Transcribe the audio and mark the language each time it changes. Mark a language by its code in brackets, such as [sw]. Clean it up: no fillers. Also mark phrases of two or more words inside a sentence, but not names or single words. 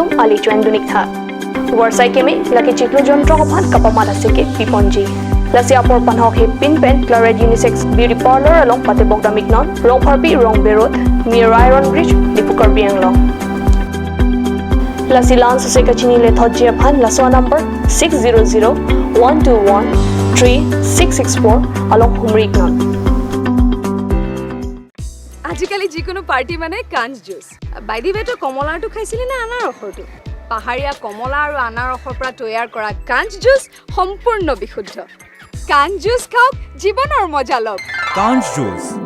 [mjw] Ali Chuendunikha War Saikimi Laki Chiklu Jontro Hopan Kapamada Seke Piponji La Siapor Panhok Hipin Pen Chloride Unisex Beauty Parlor along Patebogda Mignon Rong Harpi Rong Berot near Iron Bridge Dipukar Bianglong La Silan Susekachini Lethodjiapan La Soa number 600-121-3664 along Humrignon [as] আজিকালি যিকোনো পাৰ্টি মানে কাঞ্জ জুচ [en] by the [as] বেটো কমলাটো খাইছিলি না আনাৰসৰটো পাহাৰীয়া কমলা আৰু আনাৰসৰ পৰা তৈয়াৰ কৰা কাঞ্জ জুচ সম্পূৰ্ণ বিশুদ্ধ কাঞ্জ জুচ খাওক জীৱনৰ মজা লওক কাঞ্জ জুচ